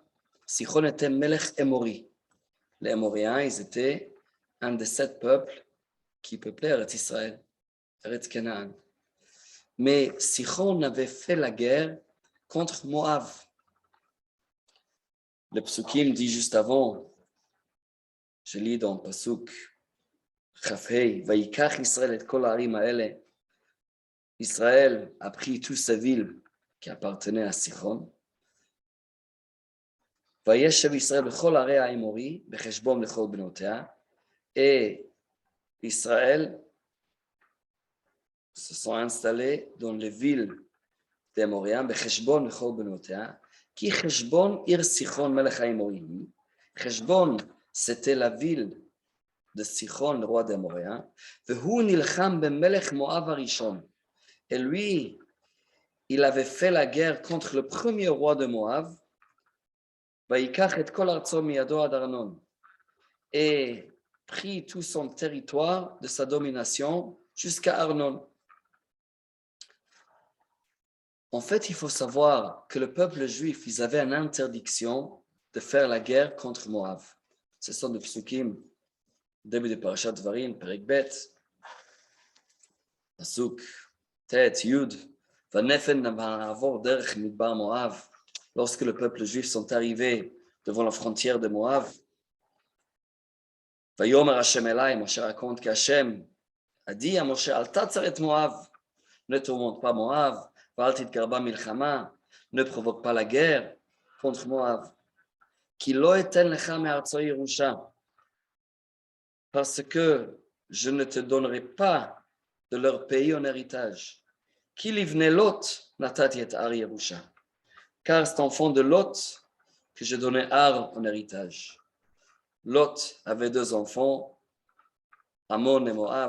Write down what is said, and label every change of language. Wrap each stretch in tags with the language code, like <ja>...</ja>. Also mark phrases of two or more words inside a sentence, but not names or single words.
<fr>Sichon était</fr> <he>מלך אמורי.</he> <fr>Les Émoriens, ils étaient un des 7 peuples qui peuplaient Eretz Israël, Eretz Canaan. Mais Sichon avait fait la guerre contre Moab. Le psukim dit juste avant, je lis dans le pasuk, Chafhei,</fr> <he>ויקח ישראל את כל הערים האלה.</he> <fr>Israël a pris toutes ces villes qui appartenaient à Sichon.</fr> <he>וישב ישראל בכל ערי האמורי, בחשבון ובכל בנתיה.</he> <fr>Et Israël se sont installés dans les villes des Amoriens,</fr> <he>בחשבון ובכל בנתיה. כי חשבון עיר סיחון מלך האמורי.</he> <fr>Cheshbon, c'était la ville de Sichon, le roi des Amoriens.</fr> <he>והוא נלחם במלך מואב הראשון.</he> <fr>Et lui, il avait fait la guerre contre le premier roi de Moab,</fr> <he>ויקח את כל ארצו מידו עד ארנן,</he> <fr>et pris tout son territoire de sa domination jusqu'à Arnon. En fait, il faut savoir que le peuple juif, ils avaient une interdiction de faire la guerre contre Moab. Ce sont des psukim, début de</fr> <he>פרשת דברים, פרק ב, פסוק, ט, י, ונפן ונעבר דרך מדבר מואב.</he> <fr>Lorsque le peuple juif sont arrivés devant la frontière de Moab,</fr> <he>ויאמר השם אלי,</he> <fr>Moshe raconte qu'Hashem a dit à Moshe,</fr> <he>אל תצר מואב,</he> <fr>ne tourmente pas Moab,</fr> <he>ואל תתגר מלחמה,</he> <fr>ne provoque pas la guerre contre Moab.</fr> <he>כי לא אתן לך מארצו ירשה,</he> <fr>parce que je ne te donnerai pas de leur pays en héritage.</fr> <he>כי לבני לוט נתתי את ער ירשה,</he> <fr>car c'est enfant de Lot que je donnais Ar en héritage. Lot avait 2 enfants, Amon et Moab.</fr>